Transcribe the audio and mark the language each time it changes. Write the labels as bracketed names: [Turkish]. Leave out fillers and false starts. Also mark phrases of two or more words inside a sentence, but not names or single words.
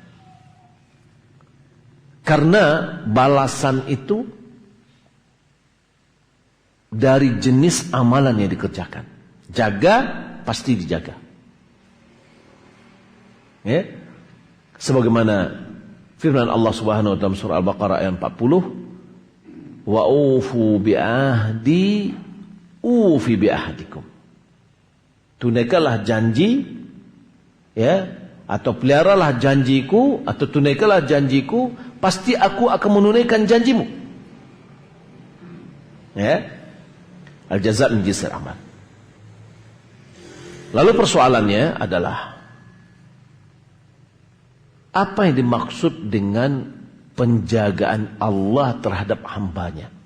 [Indonesian] Karena balasan itu dari jenis amalan yang dikerjakan. Jaga, pasti dijaga. Ya. Sebagaimana firman Allah [Arabic] سبحانه وتعالى [Indonesian] surah Al-Baqarah ayat 40, [Arabic] وأوفوا بعهدي أوف بعهدكم. [Indonesian] Tunaikanlah janji, ya, atau peliharalah janjiku, atau tunaikanlah janjiku, pasti aku akan menunaikan janjimu. [Arabic] Ya. الجزاء من جنس العمل. [Indonesian] Lalu persoalannya adalah apa yang dimaksud dengan penjagaan Allah terhadap hambanya?